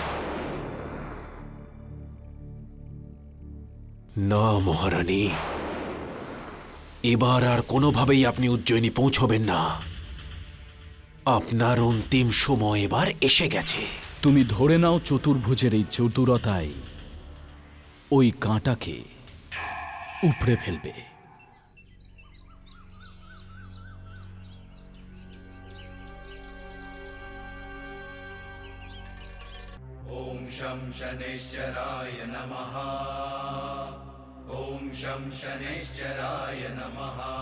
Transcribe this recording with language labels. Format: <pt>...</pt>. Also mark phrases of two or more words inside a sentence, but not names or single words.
<bn>না মহারানী, এবার আর কোনোভাবেই আপনি উজ্জয়িনী পৌঁছবেন না। আপনার অন্তিম সময় এবার এসে গেছে। তুমি ধরে নাও চতুর্ভুজের এই চতুরতায় ওই কাঁটাকে উপড়ে ফেলবে।</bn> <sa>ॐ शं शनैश्चराय नमः। ॐ शं शनैश्चराय नमः।</sa>